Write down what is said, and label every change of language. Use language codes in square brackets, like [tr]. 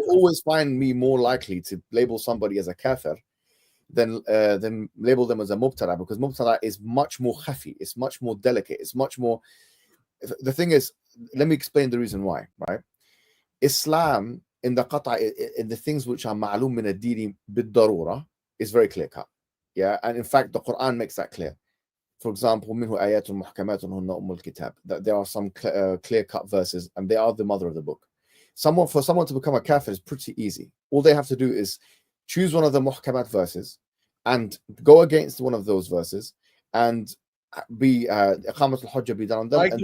[en] You always find me more likely to label somebody as a kafir than label them as a mubtada, because mubtada is much more khafi, it's much more delicate, it's much more. The thing is, let me explain the reason why, right? Islam in the things which are ma'lum min ad-dini bid-darura is very clear cut. Yeah, and in fact the Quran makes that clear. For example, [ar] منه آيات محكمات هن أم الكتاب. [en] That there are some clear-cut verses, and they are the mother of the book. For someone to become a kafir is pretty easy. All they have to do is choose one of the muhkamat verses and go against one of those verses and be iqamat al-hujjah be done on them. Like and